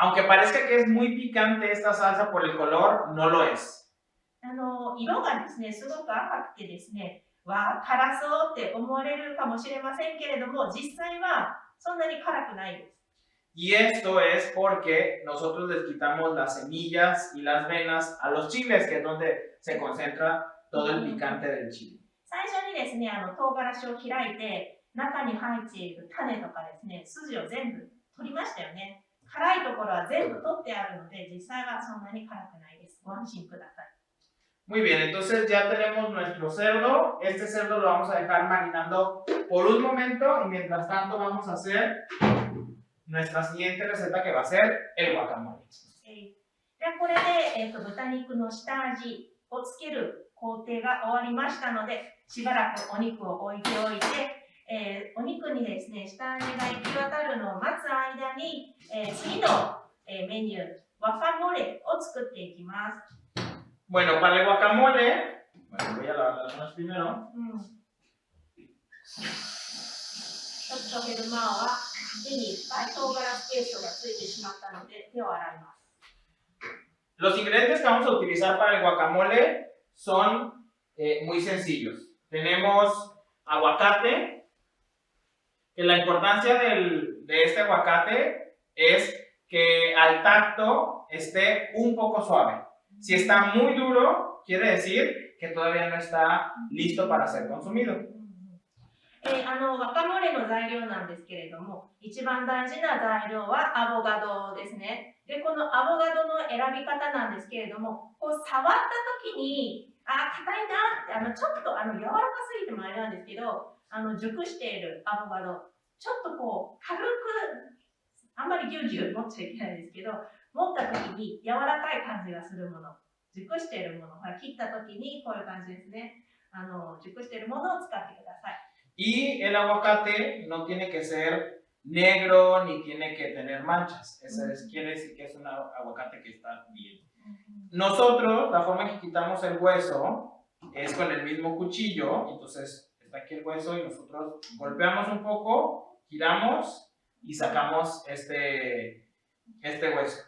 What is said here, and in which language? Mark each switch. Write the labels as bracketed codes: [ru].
[es] Aunque parezca que es muy picante esta salsa por el color, no lo es. [ja] 色がですね、すごく赤くてですね、わあ、辛そうって思われるかもしれませんけれども、実際はそんなに辛くないです。 [es] Y esto es porque nosotros les quitamos las semillas y las venas a los chiles, que es donde se concentra todo el picante del chile. [ja] 最初にですね、唐辛子を開いて、中に入っている種とかですね、筋を全部取りましたよね。辛いところは全部取ってあるので、実際はそんなに辛くないです。ご安心ください。 [es] Muy bien, entonces ya tenemos nuestro cerdo. Este cerdo lo vamos a dejar marinando por un momento y mientras tanto vamos a hacer nuestra siguiente receta que va a ser el guacamole. [ja] でこれで、豚肉の下味をつける工程が終わりましたので、しばらくお肉を置いておいて、お肉にですね、下味が行き渡るのを待つ間に、次の、メニュー、ワカモレを作っていきます。 [es] Bueno, para el guacamole, bueno, voy a lavar las manos primero. [ja] ちょっとヘルマーは手にいっぱい唐辛子ペーストがついてしまったので手を洗います。 [es] Los ingredientes que vamos a utilizar para el guacamole son muy sencillos. Tenemos aguacate, que la importancia de este aguacate es que al tacto esté un poco suave. Si está muy duro, quiere decir que todavía no está listo para ser consumido. [ja] ワカモレの材料なんですけれども、一番大事な材料はアボカドですね。で、このアボカドの選び方なんですけれども、こう触った時に、硬いなって、ちょっと柔らかすぎてもあれなんですけど、熟しているアボカド、ちょっとこう軽く、あんまりギュウギュウ持っちゃいけないですけど、持った時に柔らかい感じがするもの、熟しているもの、切った時にこういう感じですね。熟しているものを使ってください。 [es] Y el aguacate no tiene que ser negro ni tiene que tener manchas. Eso quiere decir que es un aguacate que está bien. Nosotros, la forma en que quitamos el hueso es con el mismo cuchillo. Entonces está aquí el hueso y nosotros golpeamos un poco, giramos y sacamos este hueso.